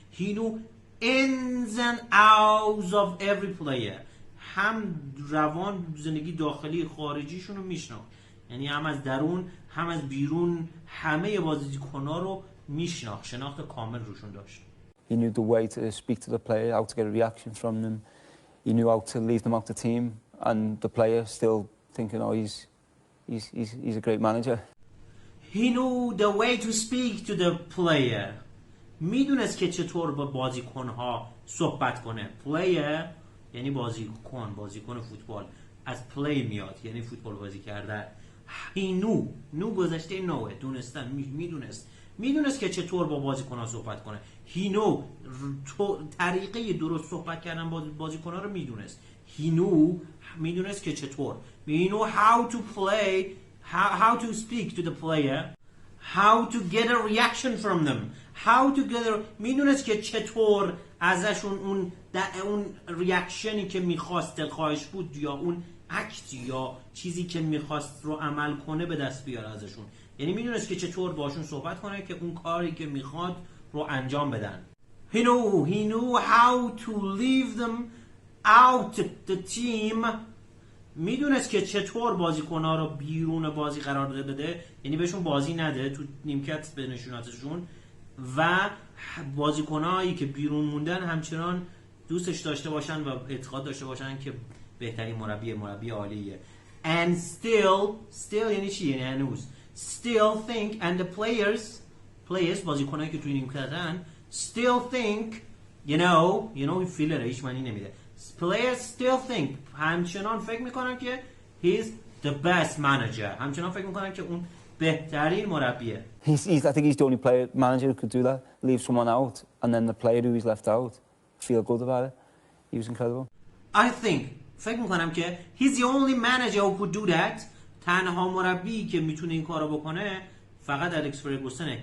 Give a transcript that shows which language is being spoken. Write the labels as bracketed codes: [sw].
[en] He knew ins and outs of every player. [fa] هم روان زندگی داخلی خارجیشون رو میشناخت. یعنی هم از درون هم از بیرون همه بازیکن‌ها رو میشناخت. شناخت کامل روشون داشت. [en] He knew the way to speak to the player, how to get a reaction from them. He knew how to leave them out the team, and the player still thinking, "Oh, he's a great manager." He knew the way to speak to the player. [fa] میدونست که چطور با بازیکن‌ها صحبت کنه. Player یعنی بازیکن فوتبال. از play میاد یعنی فوتبال بازی کردن. [en] He knew [fa] گذشته نوه، دونستن، میدونست که چطور با بازیکن‌ها صحبت کنه. [en] He knew [fa] طریقه درست صحبت کردن با بازیکن‌ها رو میدونست. [en] He knew [fa] میدونست که چطور. [en] He knew how to play, how to speak to the player, how to get a reaction from them. [fa] میدونست که چطور ازشون اون ریاکشنی که میخواست دلخواهش بود یا اون اکت یا چیزی که میخواست رو عمل کنه به دست بیاره ازشون. یعنی میدونست که چطور باشون صحبت کنه که اون کاری که میخواد رو انجام بدن. [en] He knew how to leave them out the team. [fa] میدونست که چطور بازیکن‌ها رو بیرون بازی قرار بده، یعنی بهشون بازی نده، تو نیمکت بنشونتشون و بازیکنایی که بیرون موندن همچنان دوستش داشته باشن و اعتقاد داشته باشن که بهترین مربی عالیه. [en] And still [fa] یعنی چی؟ یعنی هنوز [en] still think and the players [fa] بازیکنایی که توی نیمکتن [en] still think you know [fa] فیلره، هیچ معنی نمیده. [en] Players still think [fa] همچنان فکر میکنن که [en] he's the best manager. [fa] همچنان فکر میکنن که اون بهترین مربیه. [en] I think he's the only manager who could do that. Leave someone out, and then the player who is left out feel good about it. He was incredible. [fa] فکر میکنم که [en] he's the only manager who could do that. [fa] تنها مربی که میتونه این کارو بکنه فقط الکس فرگوسنه.